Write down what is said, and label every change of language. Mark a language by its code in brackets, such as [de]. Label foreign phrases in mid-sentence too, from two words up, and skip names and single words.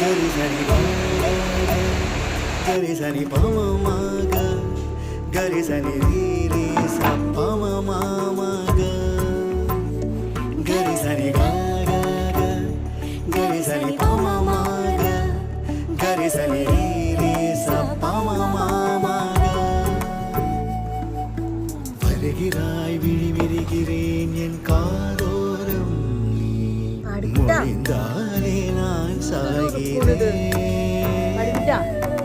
[ta] gari sani pa gari sani pa ma ma ga gari sani re re sa pa ma ma ma ga gari sani ga ga ga gari sani pa ma ma ga gari sani re re sa pa ma ma ma ga வருகிறாய் விழி விரிகிறேன் என் காதோரம் நீ முடிந்தாலே நான் சாகிறேன்